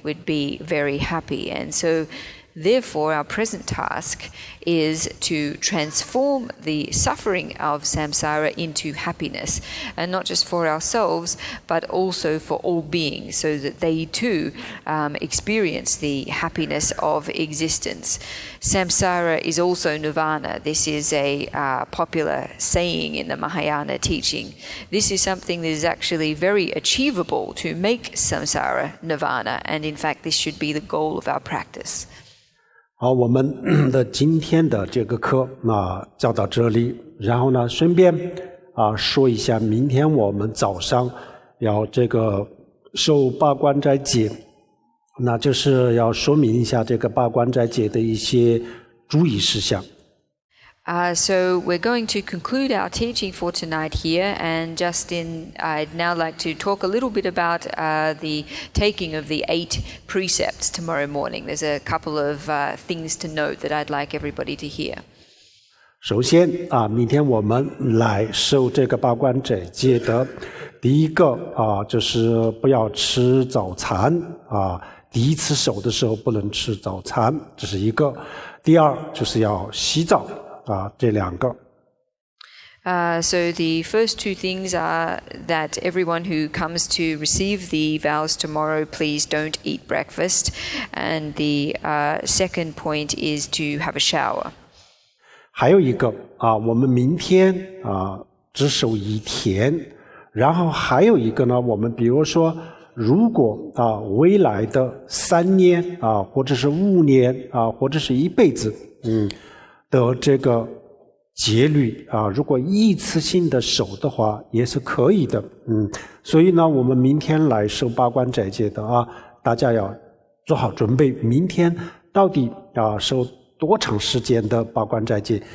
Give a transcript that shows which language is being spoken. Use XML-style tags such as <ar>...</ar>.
<en>It would be very happy. And so therefore, our present task is to transform the suffering of samsara into happiness, and not just for ourselves, but also for all beings, so that they too experience the happiness of existence. Samsara is also nirvana. This is a popular saying in the Mahayana teaching. This is something that is actually very achievable to make samsara nirvana, and in fact, this should be the goal of our practice.</en> <zh>好，我们的今天的这个课教到这里，然后呢，顺便说一下，明天我们早上要这个受八关斋戒，那就是要说明一下这个八关斋戒的一些注意事项。</zh> <en>So we're going to conclude our teaching for tonight here, and I'd now like to talk a little bit about the taking of the 8 precepts tomorrow morning. There's a couple of things to note that I'd like everybody to hear.</en> <zh>首先明天我们来受这个八关斋戒的第一个就是不要吃早餐第一次受的时候不能吃早餐，这是一个。第二就是要洗澡。这两个。</zh> <en>So the first 2 things are that everyone who comes to receive the vows tomorrow, please don't eat breakfast. And the second point is to have a shower.</en> <zh>还有一个我们明天只守1天，然后还有一个呢，我们比如说，如果未来的3年或者是5年或者是一辈子的这个戒律如果一次性的守的话也是可以的所以呢我们明天来受八关斋戒的大家要做好准备，明天到底受多长时间的八关斋戒。</zh>